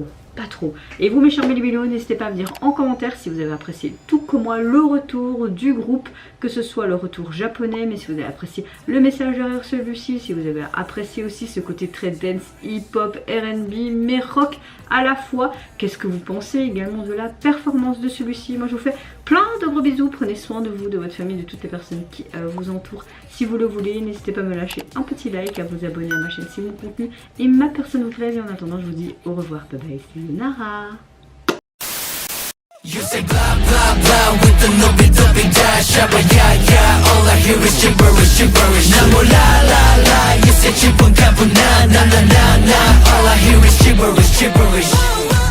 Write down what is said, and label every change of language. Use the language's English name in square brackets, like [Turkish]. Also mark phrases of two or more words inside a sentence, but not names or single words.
[French] Et vous mes chers Bilibilo, n'hésitez pas à me dire en commentaire si vous avez apprécié tout comme moi le retour du groupe, que ce soit le retour japonais, mais si vous avez apprécié le message derrière celui-ci, si vous avez apprécié aussi ce côté très dance, hip-hop, R&B, mais rock à la fois. Qu'est-ce que vous pensez également de la performance de celui-ci? Moi je vous fais plein de gros bisous, prenez soin de vous, de votre famille, de toutes les personnes qui vous entourent. Si vous le voulez, n'hésitez pas à me lâcher un petit like, à vous abonner à ma chaîne si mon contenu et ma personne vous plaît. Et en attendant, je vous dis au revoir, [English] bye bye, [French] c'est Nara. [English] You say blah blah blah with the no bit of it dash, yeah yeah, all I hear is gibberish. Na mo la la la, you say chipun kapun na na na na na, all I hear is gibberish.